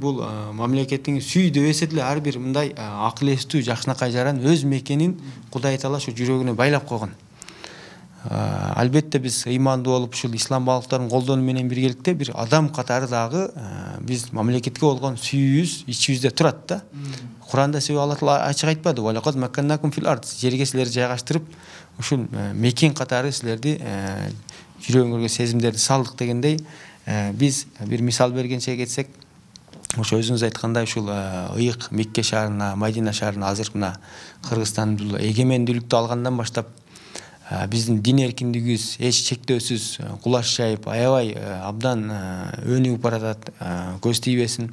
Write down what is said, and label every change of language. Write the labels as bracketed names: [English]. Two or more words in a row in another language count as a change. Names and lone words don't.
[Kyrgyz] Бул мамлекеттин сүйдө эсе деле ар бир мындай акыл эстүү жакшынакай жаран өз мекенин Кудай Таала ошо жүрөгүнө байлап койгон. Албетте биз ыймандуу болуп ушул ислам багыттарын колдонуу менен биргеликте бир адам катары дагы биз мамлекетке болгон сүйүүбүз ичибизде турат да. Куранда себеби Алла Таала ачык айтпады. [Arabic] ولقد مكناكم في الأرض. [Kyrgyz] Жерге силерди жайгаштырып, ушул мекен катары силерди жүрөгүңөргө сезимдерди салдык дегендей, биз бир мисал бергенче кетсек, ошо өзүңүз айткандай ушул ыйык Мекке шаарына, Мадина шаарына азыр мына Кыргызстан эгемендүүлүктү алгандан баштап биздин дин эркиндигибиз эч чектөөсүз кулаш жайып, аябай абдан өнүгүп баратат, көз тийбесин.